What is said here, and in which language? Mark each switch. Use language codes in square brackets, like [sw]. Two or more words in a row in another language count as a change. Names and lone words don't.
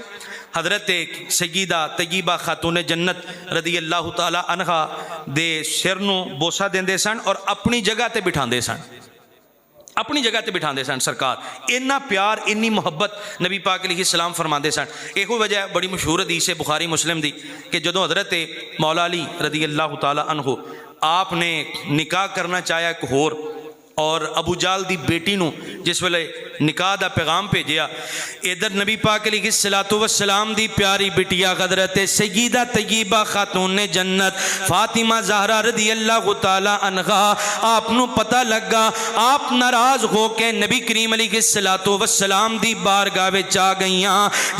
[pa] حضرت سیدہ طیبہ خاتونِ جنت [ar] رضي الله تعالى عنها [pa] دے سر نوں بوسہ دیندے سن اور اپنی جگہ تے بٹھاندے سن، اپنی جگہ تے بٹھاندے سن سرکار. اینا پیار اینی محبت نبی پاک علیہ السلام فرماتے سن. اک وجہ بڑی مشہور حدیث ہے بخاری مسلم دی کہ جدوں حضرت مولا علی [ar] رضي الله تعالى [pa] عنہ آپ نے نکاح کرنا چاہیا اک ہور، اور ابو جہل دی بیٹی نوں جس ویلے نکاح دا پیغام بھیجیا، ادھر نبی پاک علیہ الصلوٰۃ والسلام دی پیاری بٹیا حضرت سیدہ طیبہ خاتونِ جنت فاطمہ زہرا [ar] رضي الله تعالى عنها, [pa] آپ نوں پتا لگا، آپ ناراض ہو کے نبی کریم [ar] عليه الصلاة والسلام [pa] دی بارگاہ وچ آ گئیاں.